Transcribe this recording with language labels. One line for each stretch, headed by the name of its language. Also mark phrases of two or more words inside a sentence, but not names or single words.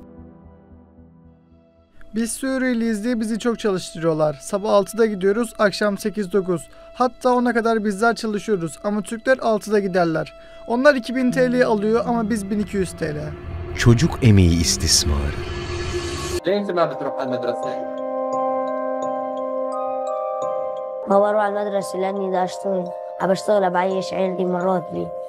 Turkish: Biz Suriyeliyiz diye bizi çok çalıştırıyorlar. Sabah 6'da gidiyoruz, akşam 8-9. Hatta 10'a kadar bizler çalışıyoruz ama Türkler 6'da giderler. Onlar 2000 TL alıyor ama biz 1200 TL. Çocuk emeği istismarı.
Arabic: ليه انت ما بتروح على المدرسة؟ ما بروح على المدرسة لأني بدي أشتغل بشتغل بعيش عيلتي من راتبي.